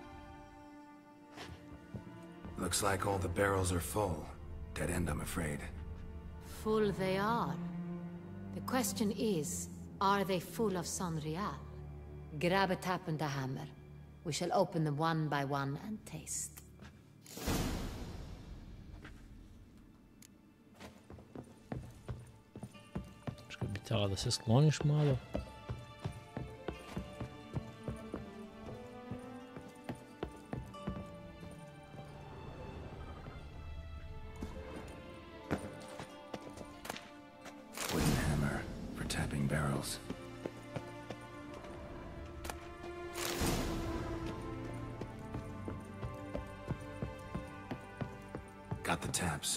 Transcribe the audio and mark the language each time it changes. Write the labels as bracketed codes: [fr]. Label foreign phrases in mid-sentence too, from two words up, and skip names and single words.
[en] Looks like all the barrels are full. Dead end, I'm afraid. Full they are. The question is, are they full of Sonreal? Grab a tap and a hammer. We shall open them one by one and taste. [hr] Što bi htjela da se skloniš malo? [en] Wooden hammer for tapping barrels. Got the taps.